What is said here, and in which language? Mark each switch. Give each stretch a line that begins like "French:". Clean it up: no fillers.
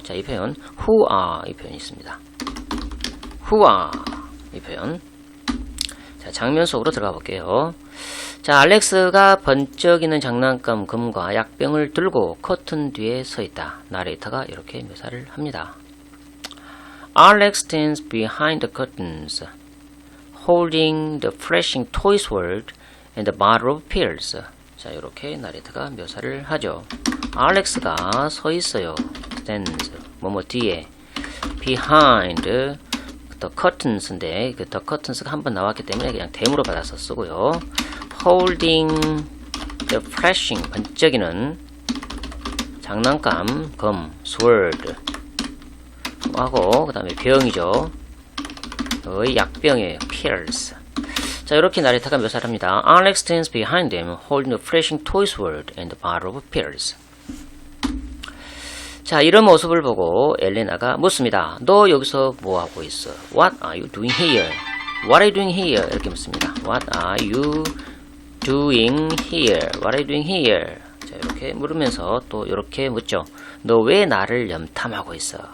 Korean: 자, 이 표현,
English: who are,
Korean: 이 표현이 있습니다.
English: who are,
Korean: 이 표현. 자, 장면 속으로 들어가 볼게요. 자, 알렉스가 번쩍이는 장난감 금과 약병을 들고 커튼 뒤에 서 있다. 나레이터가 이렇게 묘사를 합니다.
English: Alex stands behind the curtains, holding the flashing toy sword and the bottle of pills.
Korean: 자, 이렇게 나레이터가 묘사를 하죠. 알렉스가 서 있어요.
English: stands,
Korean: 뭐뭐 뒤에.
English: behind the curtains
Korean: 인데 그
English: the curtains
Korean: 가 한번 나왔기 때문에 그냥 대무로 받아서 쓰고요.
English: holding the flashing,
Korean: 번쩍이는 장난감 검,
English: sword
Korean: 하고 그 다음에 병이죠. 약병이에요. pills. 자, 이렇게 나레이터가 묘사를 합니다.
English: Alex stands behind them, holding the flashing toy sword and the bottle of pills.
Korean: 자, 이런 모습을 보고 엘레나가 묻습니다. 너 여기서 뭐 하고 있어?
English: What are you doing here? What are you doing here?
Korean: 이렇게 묻습니다.
English: What are you doing here? What are you doing here?
Korean: 자, 이렇게 물으면서 또 이렇게 묻죠. 너 왜 나를 염탐하고 있어?